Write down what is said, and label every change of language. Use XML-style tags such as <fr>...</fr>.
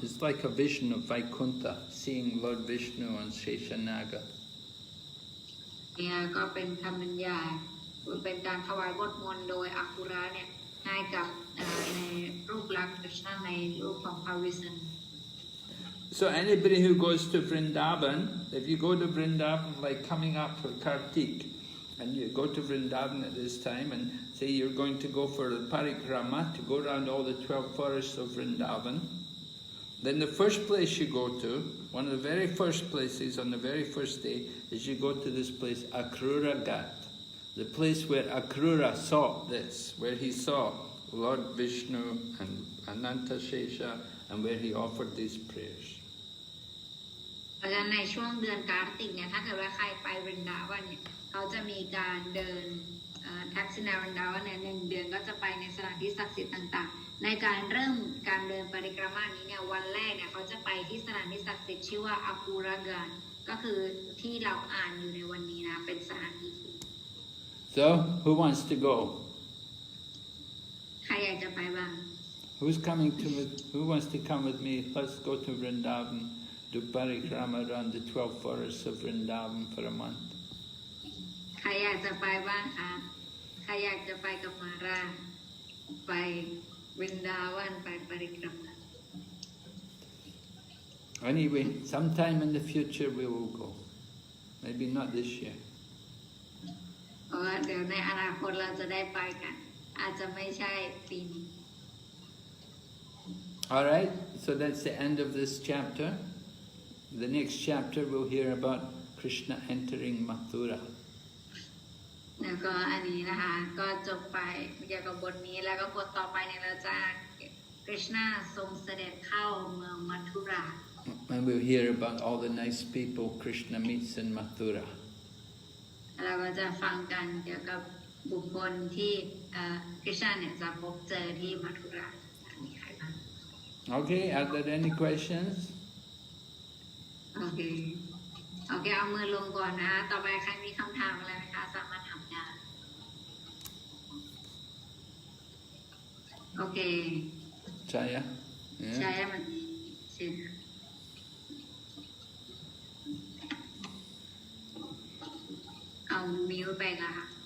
<en>It's like a vision of Vaikuntha, seeing Lord Vishnu on Sheshanaga.</en> <th>เนี่ยก็เป็นคำบรรยายเป็นการถวายบทมนต์โดยอักขุระเนี่ยให้กับในรูปลักษณ์กฤษณะในรูปของพระวิษณุ</th> <en>So anybody who goes to Vrindavan, if you go to Vrindavan like coming up for Kartik, and you go to Vrindavan at this time and say you're going to go for the parikrama, to go around all the 12 forests of Vrindavan, then the first place you go to, one of the very first places on the very first day, is you go to this place, Akrura Ghat, the place where Akrura saw this, where he saw Lord Vishnu and Ananta Shesha, and where he offered these prayers.</en> <th>เพราะฉะนั้นในช่วงเดือนกาติกเนี่ยถ้าเกิดว่าใครไปวรินดาวันเนี่ยเขาจะมีการเดินทักษิณาวรินดาวันเนี่ย1 เดือนก็จะไปในสถานที่ศักดิ์สิทธิ์ต่างๆในการเริ่มการเดินปริกรมานี้เนี่ยวันแรกเนี่ยเขาจะไปที่สถานที่ศักดิ์สิทธิ์ชื่อว่าอากูรากานก็คือที่เราอ่านอยู่ในวันนี้นะเป็นสถานที่</th> <en>So who wants to go?</en> <th>ใครอยากจะไปบ้าง</th> <en>Who wants to come with me? Let's go to Vrindavan, do parikrama around the 12 forests of Vrindavan for a month.</en> <th>ใครอยากจะไปบ้างคะใครอยากจะไปกับมาราไปวรินดาวันไปปริกรมา</th> <en>Anyway, sometime in the future we will go. Maybe not this year.</en> <th>เพราะว่าเดี๋ยวในอนาคตเราจะได้ไปกันอาจจะไม่ใช่ปีนี้</th> <en>Alright, so that's the end of this chapter. The next chapter we'll hear about Krishna entering Mathura.</en> <th>แล้วก็อันนี้นะคะก็จบไปเกี่ยวกับบทนี้แล้วก็บทต่อไปเนี่ยเราจะกฤษณาทรงเสด็จเข้าเมืองมัทุรา</th> <en>And we'll hear about all the nice people Krishna meets in Mathura.</en> <th>เราก็จะฟังกันเกี่ยวกับบุคคลที่กฤษณาเนี่ยจะพบเจอที่มัทุรามีใครบ้าง</th> <en>Okay, are there any questions?</en> <th>โอเคเอามือลงก่อนนะต่อไปใครมีคำถามอะไรไหมคะสามารถถามได้โอเค</th> <en>Chaya? Yeah.</en> <th>ใช่มันใช่เอามิวไปละค่ะ</th>